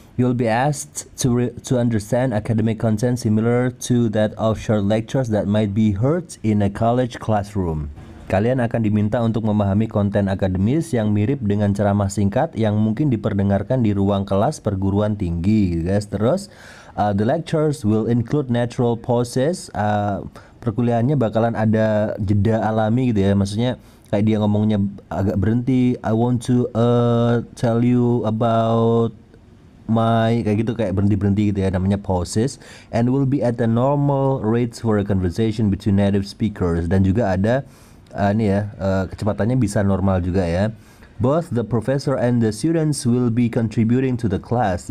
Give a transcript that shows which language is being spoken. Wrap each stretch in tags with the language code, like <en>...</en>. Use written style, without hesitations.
<en>You'll be asked to understand academic content similar to that of short lectures that might be heard in a college classroom.</en> <id>Kalian akan diminta untuk memahami konten akademis yang mirip dengan ceramah singkat yang mungkin diperdengarkan di ruang kelas perguruan tinggi, guys.</id> <en>Terus the lectures will include natural pauses.</en> <id>Perkuliahannya bakalan ada jeda alami gitu ya, maksudnya kayak dia ngomongnya agak berhenti.</id> <en>I want to tell you about my,</en> <id>kayak gitu, kayak berhenti gitu ya, namanya pauses.</id> <en>And will be at the normal rates for a conversation between native speakers.</en> <id>Dan juga ada kecepatannya bisa normal juga ya.</id> <en>Both the professor and the students will be contributing to the class.</en>